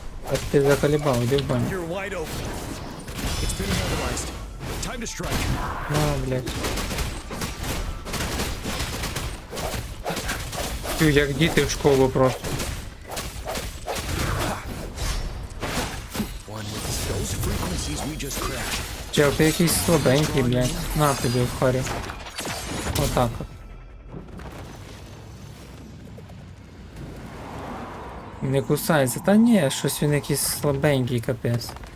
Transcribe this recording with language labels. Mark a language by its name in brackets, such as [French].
[Ukrainian] Так ти заколебав, іди в баню. [English] You're wide open. It's been immobilized. Time to strike. [Ukrainian] На, блядь. Тю, як діти в школу просто. [English] Those frequencies we just crashed. [Ukrainian] Чел, ти якийсь слабенький, блядь. На тобі в харі. Отак от. Не кусається. Та ні, щось він якийсь слабенький, капець.